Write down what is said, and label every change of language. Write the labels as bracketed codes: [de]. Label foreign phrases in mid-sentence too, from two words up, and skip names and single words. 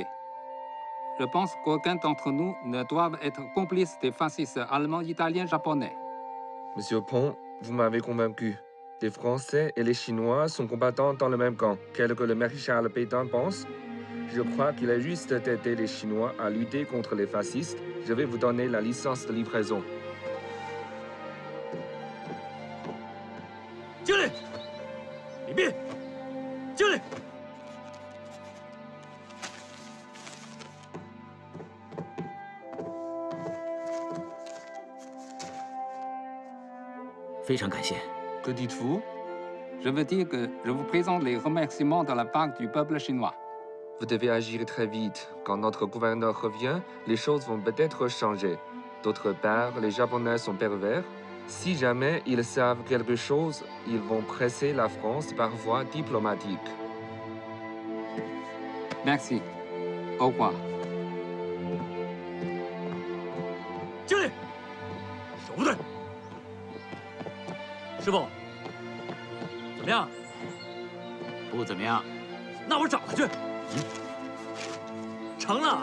[fr] Je pense qu'aucun d'entre nous ne doit être complice des fascistes allemands, italiens, japonais. Monsieur Pont, vous m'avez convaincu. Les Français et les Chinois sont combattants dans le même camp, tel que le maréchal Pétain pense. Je crois qu'il est juste d'aider les Chinois à lutter contre les fascistes. Je vais vous donner la licence de livraison. [zh] 经理，李密，经理。非常感谢。 [fr] Que dites-vous? Je veux dire que je vous présente les remerciements de la part du peuple chinois. Vous devez agir très vite. Quand notre gouverneur revient, les choses vont peut-être changer. D'autre part, les Japonais sont pervers. Si jamais ils savent quelque chose, ils vont presser la France par voie diplomatique. Merci. Au revoir. [zh] 经理，手不对。师傅，怎么样？不怎么样。那我找他去。成了。